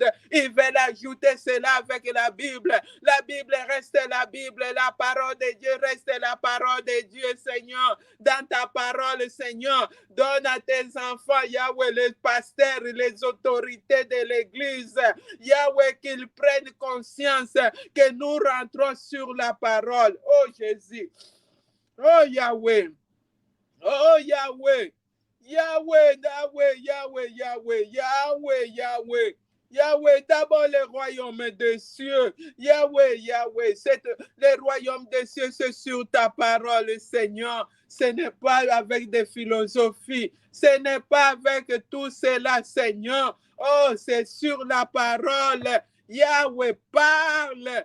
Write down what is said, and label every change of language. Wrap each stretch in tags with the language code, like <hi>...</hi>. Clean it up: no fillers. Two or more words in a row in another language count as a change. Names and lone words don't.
<fr>Ils veulent ajouter cela avec la Bible. La Bible reste la Bible, la parole de Dieu reste la parole de Dieu, Seigneur. Dans ta parole, Seigneur, donne à tes enfants, Yahweh, les pasteurs, les autorités de l'Église, Yahweh, qu'ils prennent conscience que nous rentrons sur la parole. Oh Jésus, oh Yahweh, oh Yahweh, Yahweh, Yahweh, Yahweh, Yahweh, Yahweh, Yahweh. Yahweh, d'abord le royaume des cieux. Yahweh, Yahweh, le royaume des cieux, c'est sur ta parole, Seigneur. Ce n'est pas avec des philosophies. Ce n'est pas avec tout cela, Seigneur. Oh, c'est sur la parole. Yahweh, parle.</fr>